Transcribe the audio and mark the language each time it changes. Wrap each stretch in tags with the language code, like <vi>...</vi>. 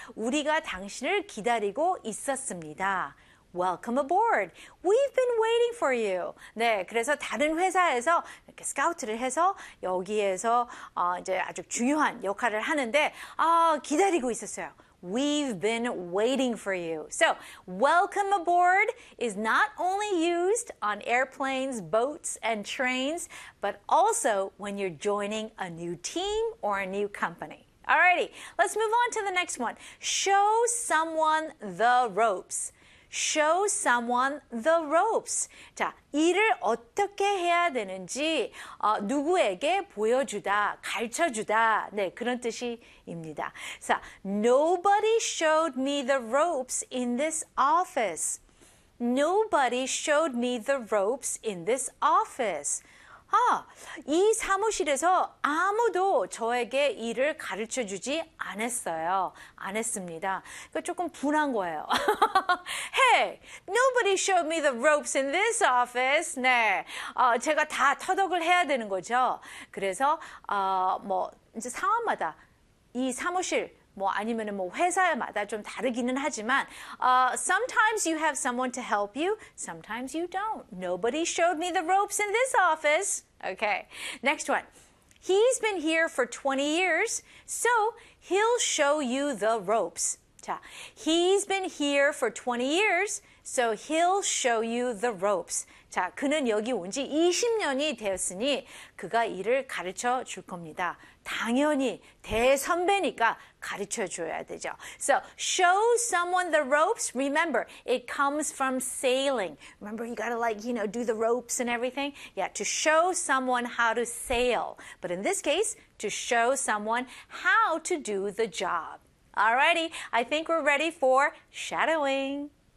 <ko>우리가 당신을 기다리고 있었습니다.</ko> <en>Welcome aboard. We've been waiting for you.</en> <ko>네, 그래서 다른 회사에서 이렇게 스카우트를 해서 여기에서 이제 아주 중요한 역할을 하는데 기다리고 있었어요.</ko> <en>We've been waiting for you. So, welcome aboard is not only used on airplanes, boats, and trains, but also when you're joining a new team or a new company. Alrighty, let's move on to the next one. Show someone the ropes. Show someone the ropes.</en> <ko>자, 일을 어떻게 해야 되는지 누구에게 보여주다, 가르쳐주다, 네, 그런 뜻입니다.</ko> <en>자, nobody showed me the ropes in this office. Nobody showed me the ropes in this office.</en> <ko>이 사무실에서 아무도 저에게 일을 가르쳐 주지 않았어요. 안 했습니다. 그러니까 조금 분한 거예요.</ko> <en>Hey, nobody showed me the ropes in this office.</en> <ko>네. 제가 다 터덕을 해야 되는 거죠. 그래서, 이제 상황마다 이 사무실, 뭐 아니면은 뭐 회사마다 좀 다르기는 하지만</ko> <en>sometimes you have someone to help you, sometimes you don't. Nobody showed me the ropes in this office. Okay. Next one. He's been here for 20 years, so he'll show you the ropes. 자, he's been here for 20 years, so he'll show you the ropes.</en> <ko>자, 그는 여기 온지 20년이 되었으니 그가 일을 가르쳐 줄 겁니다. 당연히 대선배니까 가르쳐 줘야 되죠.</ko> <en>So, show someone the ropes. Remember, it comes from sailing. Remember, you gotta do the ropes and everything. Yeah, to show someone how to sail. But in this case, to show someone how to do the job. Alrighty, I think we're ready for shadowing.</en>